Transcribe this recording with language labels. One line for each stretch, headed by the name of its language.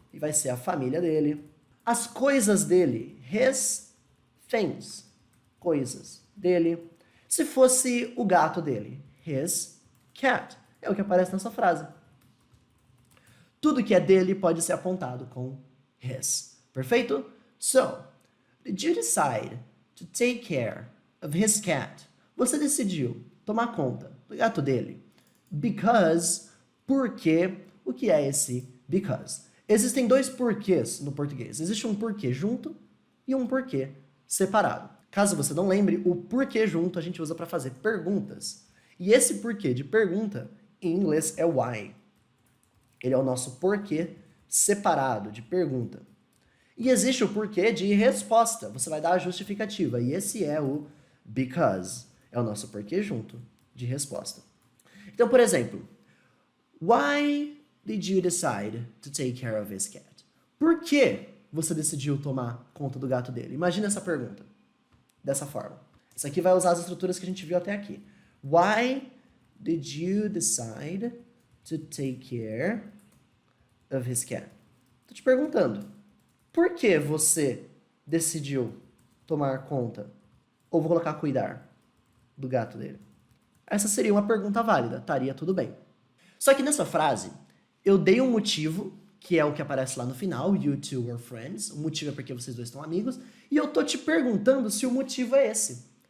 Portuguese: E vai ser a família dele. As coisas dele.
English: His things.
Portuguese: Coisas dele. Se fosse o gato dele.
English: His cat.
Portuguese: É o que aparece nessa frase. Tudo que é dele pode ser apontado com his. Perfeito?
English: So, did you decide to take care of his cat?
Portuguese: Você decidiu tomar conta do gato dele. Because, porque, o que é esse because? Existem dois porquês no português. Existe um porquê junto e um porquê separado. Caso você não lembre, o porquê junto a gente usa para fazer perguntas. E esse porquê de pergunta, em inglês, é why. Ele é o nosso porquê separado de pergunta. E existe o porquê de resposta. Você vai dar a justificativa. E esse é o because. É o nosso porquê junto de resposta. Então, por exemplo,
English: why did you decide to take care of his cat?
Portuguese: Por que você decidiu tomar conta do gato dele? Imagina essa pergunta. Dessa forma. Isso aqui vai usar as estruturas que a gente viu até aqui.
English: Why did you decide to take care of his cat?
Portuguese: Tô te perguntando. Por que você decidiu tomar conta, ou vou colocar cuidar, do gato dele? Essa seria uma pergunta válida, estaria tudo bem. Só que nessa frase, eu dei um motivo, que é o que aparece lá no final, you two were friends, o motivo é porque vocês dois estão amigos, e eu tô te perguntando se o motivo é esse.